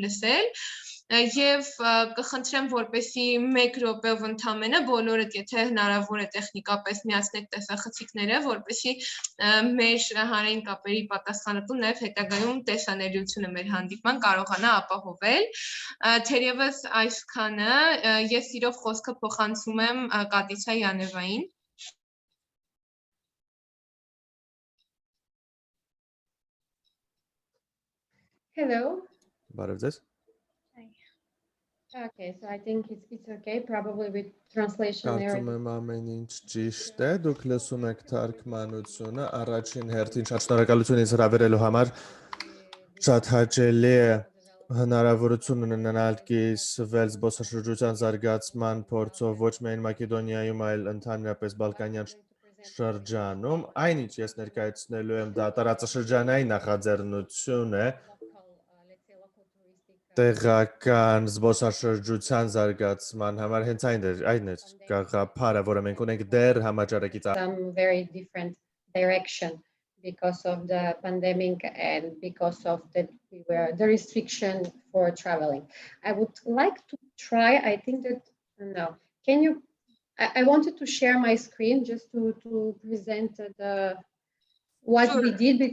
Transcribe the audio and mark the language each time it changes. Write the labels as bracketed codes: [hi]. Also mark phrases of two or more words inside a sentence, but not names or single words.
[hy] լսել։ Եվ կխնդրեմ, որպեսզի 1 րոպեով ընդամենը բոլորդ, եթե հնարավոր է տեխնիկապես միացնեք տեսախցիկները, որպեսզի մեր հանրային կապերի պատասխանատուն նաև հետագայում տեսանելիությունը մեր հանդիպման կարողանա ապահովել։ Թերևս այսքանը, ես իրով խոսքը փոխանցում եմ Կատիցայի Անևային։ [en] Hello. [hy] Բարև ձեզ։ [en] Okay, so I think it's okay, probably with translation error. [hy] Կարծում եմ ամեն ինչ ճիշտ է, դուք լսում եք թարգմանությունը, առաջին հերթին շատ շնորհակալություն ինձ հրավիրելու համար, շատ հաճելի է հնարավորություն ունենալ կիսվել զբոսաշրջության զարգացման փորձով ոչ միայն Մակեդոնիայում, այլ ընդհանրապես Բալկանյան շրջանում, այնինչ ես ներկայացնելու եմ դա տարածաշրջանային նախաձեռնություն է տեղական զբոսաշրջության զարգացման համար հենց այն էր գաղափարը, որը մենք ունենք դեռ համաճարակից [en] Some very different direction because of the pandemic and because of the restriction for traveling. I would like to try, I think that, no, can you, I wanted to share my screen just to present what we did.